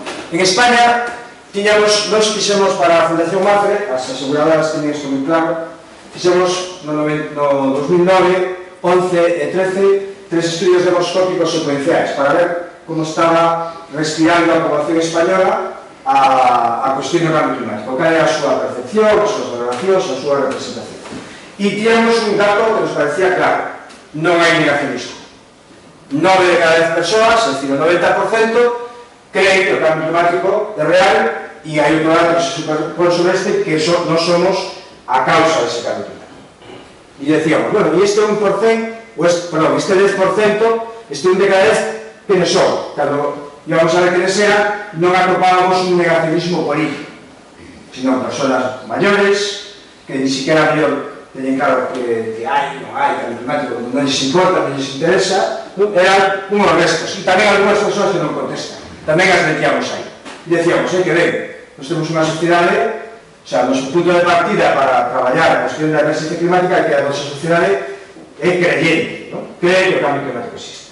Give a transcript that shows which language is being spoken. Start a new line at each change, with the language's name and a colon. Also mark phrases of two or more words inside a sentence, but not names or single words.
Galician: En España, nos fixemos para a Fundación MAFRE, as aseguradoras teñen isto moi claro, fixemos no 2009, 11 e 13, 3 estudios demoscópicos secuenciais para ver como estaba respirando a población española a cuestión do cambio climático, cal era a súa percepción, as súas valoracións, a súa representación.
Spanish: Y tenemos un dato que nos parecía claro: no hay negacionismo. 9 de cada 10 personas, es decir, el 90%, creen que el cambio climático es real, y hay otro dato que se superpone sobre este, que no somos a causa de ese cambio climático. Y decíamos, bueno, y este 1%, perdón, este 10%, este 1 de cada 10, ¿quiénes son?
Galician: Cando íbamos a ver
Spanish: quiénes eran,
Galician: non atopábamos un negacionismo político,
Spanish: sino personas mayores, que ni siquiera tenían claro que
Galician: hai, non hai cambio climático, non les importa, non les interesa,
Spanish: eran unos restos,
Galician: e tamén algunhas persoas que non contestan, tamén as metíamos aí. E decíamos, que ben, nós temos unha sociedade,
Spanish: o sea,
Galician: noso punto de partida para traballar a cuestión da emergencia climática é que a nosa sociedade é creyente, cree que o cambio climático existe.